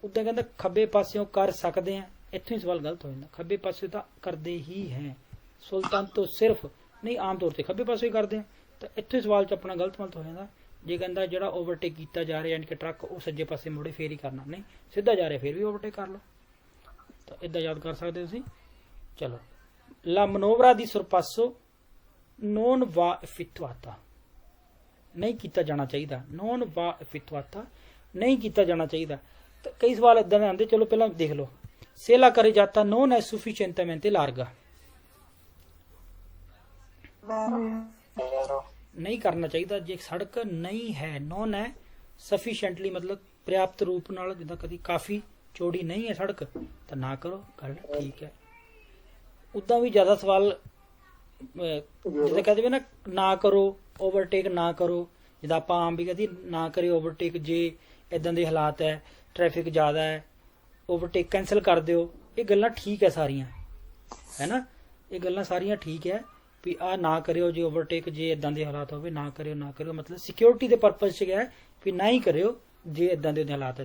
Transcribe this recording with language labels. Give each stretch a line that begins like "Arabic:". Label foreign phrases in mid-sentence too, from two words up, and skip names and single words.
Punjabi: ਉਦਾਂ ਕਹਿੰਦਾ ਖੱਬੇ ਪਾਸਿਓਂ ਕਰ ਸਕਦੇ ਆ, ਇੱਥੋਂ ਹੀ ਸਵਾਲ ਗਲਤ ਹੋ ਜਾਂਦਾ, ਖੱਬੇ ਪਾਸੇ ਤਾਂ ਕਰਦੇ ਹੀ ਹੈ, ਸੁਲਤਾਨ ਤੋਂ ਸਿਰਫ ਨਹੀਂ, ਆਮ ਤੌਰ ਤੇ ਖੱਬੇ ਪਾਸੇ ਹੀ ਕਰਦੇ ਆ, ਤਾਂ ਇੱਥੋਂ ਹੀ ਸਵਾਲ 'ਚ ਆਪਣਾ ਗਲਤ ਮਲਤ ਹੋ ਜਾਂਦਾ। ਜੇ ਕਹਿੰਦਾ ਜਿਹੜਾ ਓਵਰਟੇਕ ਕੀਤਾ ਜਾ ਰਿਹਾ ਯਾਨੀ ਕਿ ਟਰੱਕ ਉਹ ਸੱਜੇ ਪਾਸੇ ਮੁੜੇ ਫੇਰ ਹੀ ਕਰਨਾ, ਨਹੀਂ ਸਿੱਧਾ ਜਾ ਰਿਹਾ ਫੇਰ ਵੀ ਓਵਰਟੇਕ ਕਰ ਲਓ, ਤਾਂ ਇਦਾਂ ਯਾਦ ਕਰ ਸਕਦੇ ਤੁਸੀਂ।
Italian: ਚਲੋ, la manovra di sorpasso non va effettuata,
Punjabi: ਨਹੀਂ ਕੀਤਾ ਜਾਣਾ ਚਾਹੀਦਾ,
Italian: non va effettuata
Punjabi: ਨਹੀਂ ਕੀਤਾ ਜਾਣਾ ਚਾਹੀਦਾ। ਤਾਂ ਕਈ ਸਵਾਲ ਇਦਾਂ ਦੇ ਆਉਂਦੇ, ਚਲੋ ਪਹਿਲਾਂ ਦੇਖ ਲਓ,
Italian: se la carreggiata non è sufficientemente larga,
Punjabi: ਨਹੀਂ ਕਰਨਾ ਚਾਹੀਦਾ। ਜੇ ਸੜਕ ਨਹੀਂ ਹੈ, ਨੋਨ ਹੈ, ਸਫੀਸ਼ੀਐਂਟਲੀ ਮਤਲਬ ਪ੍ਰਿਆਪਤ ਰੂਪ ਨਾਲ, ਜਿੱਦਾਂ ਕਦੀ ਕਾਫੀ ਚੌੜੀ ਨਹੀਂ ਹੈ ਸੜਕ, ਤਾਂ ਨਾ ਕਰੋ, ਗੱਲ ਠੀਕ ਹੈ। ਉਦਾਂ ਵੀ ਜ਼ਿਆਦਾ ਸਵਾਲ ਜਿੱਦਾਂ ਕਹਿੰਦੇ ਵੀ ਨਾ ਕਰੋ ਓਵਰਟੇਕ, ਨਾ ਕਰੋ, ਜਿੱਦਾਂ ਆਪਾਂ ਆਮ ਵੀ ਕਹਦੀ ਨਾ ਕਰੇ ਓਵਰਟੇਕ, ਜੇ ਇਦਾਂ ਦੇ ਹਾਲਾਤ ਹੈ, ਟ੍ਰੈਫਿਕ ਜ਼ਿਆਦਾ ਹੈ, ਓਵਰਟੇਕ ਕੈਂਸਲ ਕਰ ਦਿਓ, ਇਹ ਗੱਲਾਂ ਠੀਕ ਹੈ ਸਾਰੀਆਂ, ਹੈ ਨਾ, ਇਹ ਗੱਲਾਂ ਸਾਰੀਆਂ ਠੀਕ ਹੈ ਵੀ ਆਹ ਨਾ ਕਰਿਓ ਜੇ ਓਵਰਟੇਕ, ਜੇ ਇਦਾਂ ਦੇ ਹਾਲਾਤ ਹੋਵੇ ਨਾ ਕਰਿਓ, ਨਾ ਕਰਿਓ ਮਤਲਬ ਸਿਕਿਉਰਿਟੀ ਦੇ ਪਰਪਸ 'ਚ ਗਿਆ ਵੀ ਨਾ ਹੀ ਕਰਿਓ ਜੇ ਇਦਾਂ ਦੇ ਹਾਲਾਤ ਹੈ।